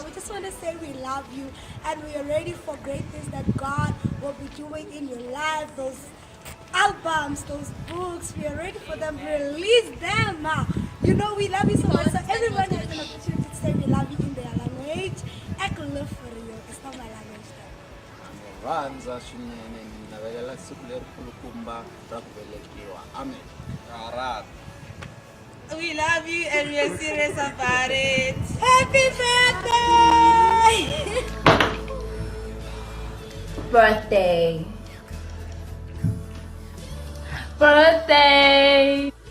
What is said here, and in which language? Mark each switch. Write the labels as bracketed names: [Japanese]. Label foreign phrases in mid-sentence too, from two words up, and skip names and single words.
[English] We just want to say we love you and we are ready for great things that God will be doing in your life. Those albums, those books, we are ready for them. Release them. You know we love you so much. So everyone has an opportunity to say we love you in their language. I can live for you. It's not my language. [Tsonga] Vanza swinene ninavelela siku leri kulukumba ra ku velekiwa. [English] Amen. Arat. We love you and we are serious about it. Happy birthday! Birthday. Birthday.